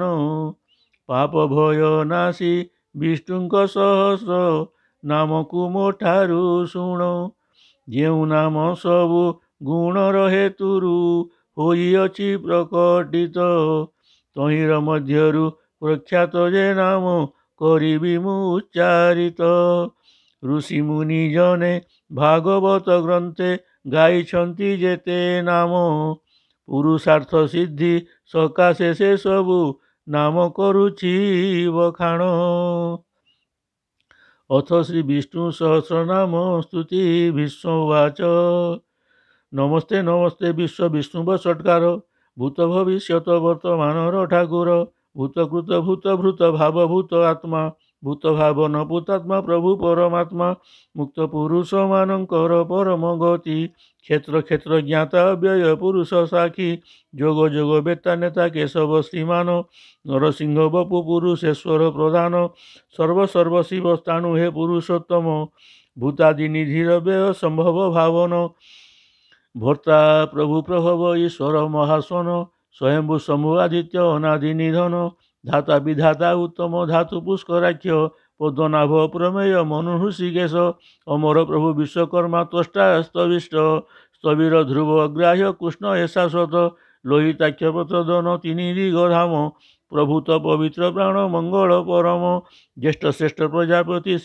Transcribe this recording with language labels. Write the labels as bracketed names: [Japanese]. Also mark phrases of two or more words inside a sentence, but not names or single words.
[Odia] ପାପ ଭୟ ନାଶୀ ବିଷ୍ଣୁଙ୍କ ସହସ୍ର ନାମ କୋ ମୋ ଠାରୁ ଶୁଣ ଯେଉ ନାମ ସବୁ ଗୁଣ ରହେ ତୁରୁ ହୋଇ ଅଛି ପ୍ରକଟିତ ତହିର ମଧ୍ୟରୁ ପ୍ରଖ୍ୟାତ ଯେ ନାମ କରିବି ମୁ ଉଚ୍ଚାରିତ ଋଷି ମୁନି ଜନେ ଭାଗବତ ଗ୍ରନ୍ଥେ ଗାଇଛନ୍ତି ଯେତେ ନାମ ପୁରୁଷାର୍ଥ ସିଦ୍ଧି ସକାଶେ ସେ ସବୁ ନାମ କରୁଛି ବଖାଣ। ଅଥ ଶ୍ରୀ ବିଷ୍ଣୁ ସହସ୍ରନାମ ସ୍ତୁତି ଭୀଷ୍ମବାଚ ନମସ୍ତେ ନମସ୍ତେ ବିଶ୍ୱ ବିଷ୍ଣୁ ବସତ୍କାର ଭୂତ ଭବିଷ୍ୟତ ବର୍ତ୍ତମାନ ଠାକୁର ଭୂତକୃତ ଭୂତଭୃତ ଭାବଭୂତ ଆତ୍ମା ଭୂତ ଭାବନ ଭୂତାତ୍ମା ପ୍ରଭୁ ପରମାତ୍ମା ମୁକ୍ତ ପୁରୁଷ ମାନକର ପରମ ଗତି କ୍ଷେତ୍ର କ୍ଷେତ୍ର ଜ୍ଞାତା ବ୍ୟୟ ପୁରୁଷ ସାଖୀ ଯୋଗ ଯୋଗ ବେତା ନେତା କେଶବ ଶ୍ରୀମାନ ନରସିଂହ ବପୁ ପୁରୁଷେଶ୍ୱର ପ୍ରଧାନ ସର୍ବ ସର୍ବ ଶିବ ସ୍ଥାଣୁ ହେ ପୁରୁଷୋତ୍ତମ ଭୂତାଦି ନିଧିର ବ୍ୟୟ ସମ୍ଭବ ଭାବନ ଭର୍ତ୍ତା ପ୍ରଭୁ ପ୍ରଭବ ଈଶ୍ୱର ମହାସନ ସ୍ୱୟମ୍ଭୂ ସମୂହ ଆଦିତ୍ୟ ଅନାଦି ନିଧନ ଧାତା ବିଧାତା ଉତ୍ତମ ଧାତୁ ପୁଷ୍କରାଖ୍ୟ ପଦ୍ମନାଭ ପ୍ରମେୟ ମନୁ ହୃଷିକେଶ ଅମର ପ୍ରଭୁ ବିଶ୍ୱକର୍ମା ତ୍ୱଷ୍ଟା ସ୍ତବିଷ୍ଟ ସ୍ଥବିର ଧ୍ରୁବ ଅଗ୍ରାହ୍ୟ କୃଷ୍ଣ ଏଶାଶ୍ୱତ ଲୋହିତାକ୍ଷ ପ୍ରଚୋଦନ ତିନି ଦିଗଧାମ ପ୍ରଭୂତ ପବିତ୍ର ପ୍ରାଣ ମଙ୍ଗଳ ପରମ ଜ୍ୟେଷ୍ଠ ଶ୍ରେଷ୍ଠ ପ୍ରଜାପତି ଶ୍ରୀ